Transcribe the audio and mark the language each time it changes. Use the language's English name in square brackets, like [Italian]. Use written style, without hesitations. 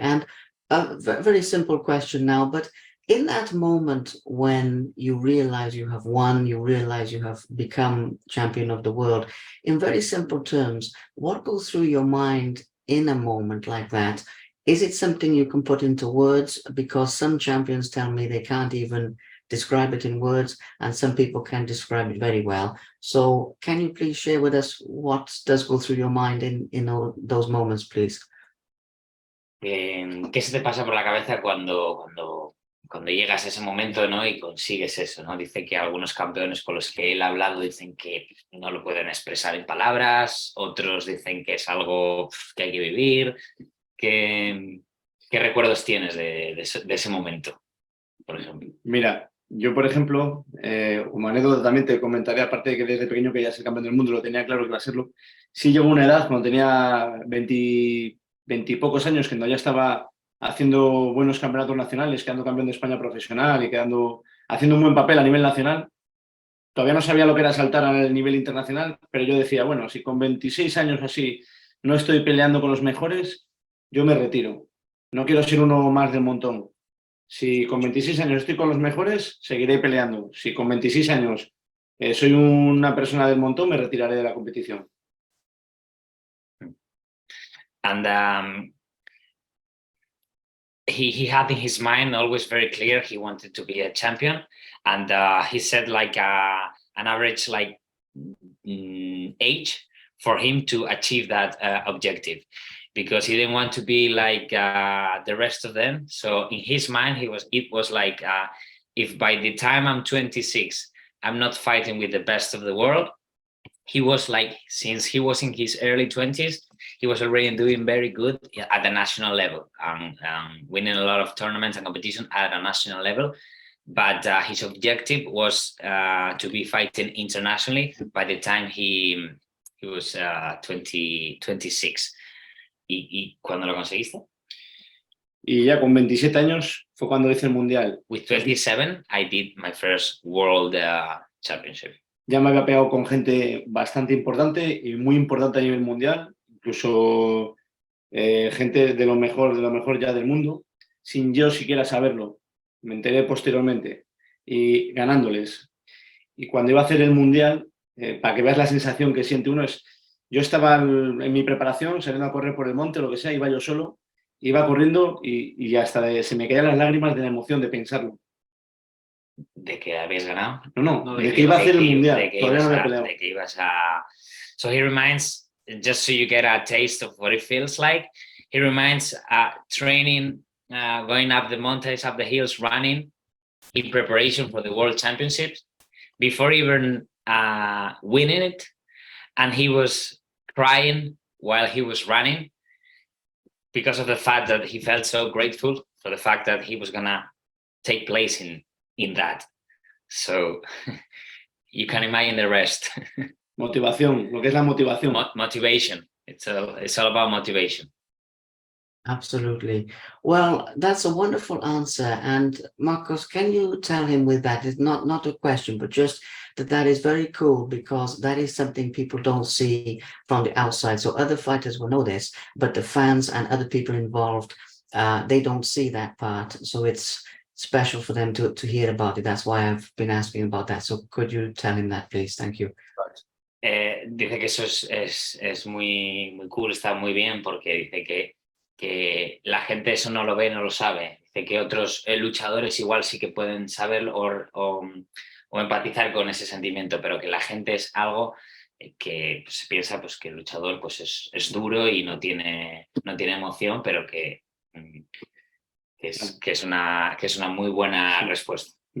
[English] And a very simple question now, but in that moment when you realize you have won, you realize you have become champion of the world, in very simple terms, what goes through your mind in a moment like that? Is it something you can put into words? Because some champions tell me they can't even describe it in words, and some people can describe it very well. So can you please share with us what does go through your mind in all those moments, please? [Spanish] ¿Qué se te pasa por la cabeza cuando llegas a ese momento, ¿no? Y consigues eso, ¿no? Dice que algunos campeones con los que él ha hablado dicen que no lo pueden expresar en palabras, otros dicen que es algo que hay que vivir. ¿Qué recuerdos tienes de ese momento, por ejemplo? Mira, yo, por ejemplo, como anécdota también te comentaré, aparte de que desde pequeño quería ser campeón del mundo, lo tenía claro que iba a serlo. Sí llegó una edad, cuando tenía 20 y pocos años, que ya estaba haciendo buenos campeonatos nacionales, quedando campeón de España profesional y haciendo un buen papel a nivel nacional. Todavía no sabía lo que era saltar al nivel internacional, pero yo decía, bueno, si con 26 años así no estoy peleando con los mejores, yo me retiro. No quiero ser uno más del montón. Si con 26 años estoy con los mejores, seguiré peleando. Si con 26 años soy una persona del montón, me retiraré de la competición. [English] And he had in his mind always very clear he wanted to be a champion, and he said like an average like age for him to achieve that objective, because he didn't want to be like the rest of them. So in his mind it was like if by the time I'm 26 I'm not fighting with the best of the world, he was like, since he was in his early 20s, he was already doing very good at the national level, winning a lot of tournaments and competition at a national level. But his objective was to be fighting internationally by the time he was 26. [Spanish] ¿Y cuándo lo conseguiste? Y ya con 27 años fue cuando hice el mundial. [English] With 27, I did my first world championship. [Spanish] Ya me había pegado con gente bastante importante y muy importante a nivel mundial, incluso gente de lo mejor ya del mundo, sin yo siquiera saberlo. Me enteré posteriormente y ganándoles. Y cuando iba a hacer el mundial, para que veas la sensación que siente uno, yo estaba en mi preparación, saliendo a correr por el monte, lo que sea, iba yo solo, iba corriendo y hasta se me caían las lágrimas de la emoción de pensarlo. ¿De que habías ganado? No, de que iba a hacer el mundial. Todavía no había peleado. De que ibas a... [English] So he reminds, just so you get a taste of what it feels like, he reminds training, going up the mountains, up the hills, running in preparation for the World Championships before even winning it. And he was crying while he was running because of the fact that he felt so grateful for the fact that he was going to take place in that. So you can imagine the rest. [Spanish] Motivación, lo que es la motivación. [English] Motivation. It's all about motivation. Absolutely. Well, that's a wonderful answer. And Marcos, can you tell him with that? It's not a question, but just that is very cool, because that is something people don't see from the outside. So other fighters will know this, but the fans and other people involved, they don't see that part. So it's special for them to hear about it. That's why I've been asking about that. So could you tell him that, please? Thank you. [Spanish] Dice que eso es muy, muy cool, está muy bien, porque dice que la gente eso no lo ve, no lo sabe. Dice que otros luchadores igual sí que pueden saber o empatizar con ese sentimiento, pero que la gente es algo que se piensa pues, que el luchador pues, es duro y no tiene emoción, pero que es una muy buena respuesta.